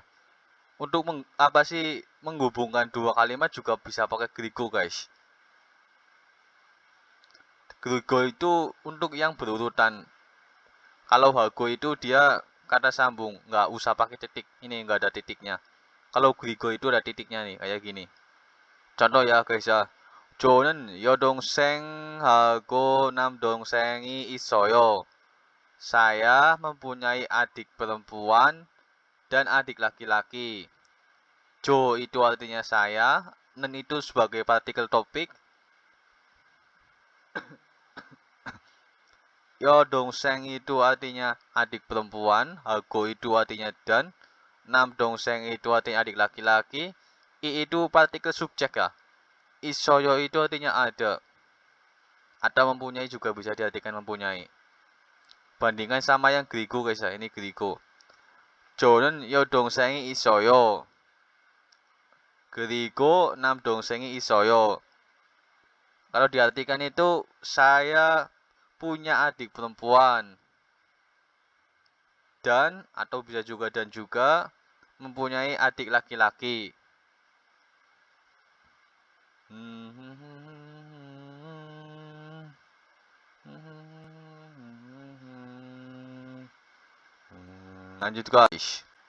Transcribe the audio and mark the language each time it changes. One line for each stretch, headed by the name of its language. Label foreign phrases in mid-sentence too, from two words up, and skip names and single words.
Indonesian: Untuk apa sih menghubungkan dua kalimat juga bisa pakai Grigo guys. Grigo itu untuk yang berurutan. Kalau Hago itu dia kata sambung, nggak usah pakai titik. Ini nggak ada titiknya. Kalau Grigo itu ada titiknya nih, kayak gini. Contoh ya guys ya.
Korean: 저는 여동생하고 남동생이 있어요.
Indonesian: Saya mempunyai adik perempuan dan adik laki-laki. Jo itu artinya saya, nen itu sebagai partikel topik. Yo dongseng itu artinya adik perempuan, hago itu artinya dan, nam dongseng itu artinya adik laki-laki, i itu partikel subjek ya. Isoyo itu artinya ada. Ada mempunyai juga bisa diartikan mempunyai. Bandingkan sama yang Grigo guys ya, ini Grigo.
Korean: 저는 여동생이 있어요. 그리고 남동생이 있어요.
Indonesian: Kalau diartikan itu saya punya adik perempuan dan atau bisa juga dan juga mempunyai adik laki-laki. Lanjut guys.